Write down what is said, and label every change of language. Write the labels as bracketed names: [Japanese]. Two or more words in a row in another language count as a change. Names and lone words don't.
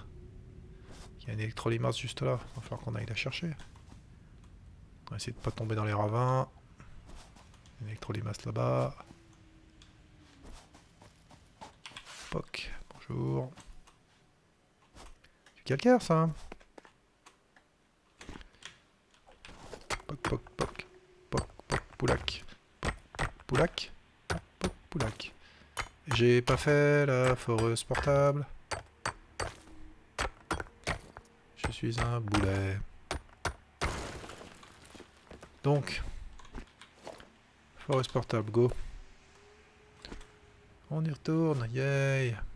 [French] Il y a une électrolimasse juste là. Il va falloir qu'on aille la chercher. On va essayer de pas tomber dans les ravins. Une électrolimasse là-bas. Poc. Bonjour. Du calcaire, ça. Hein. Poc, poc, poc. Poc, poc, poulac. Poc, poulac. Poc, poulac. J'ai pas fait la foreuse portable. Je suis un boulet. Donc, foreuse portable, go. On y retourne, yay.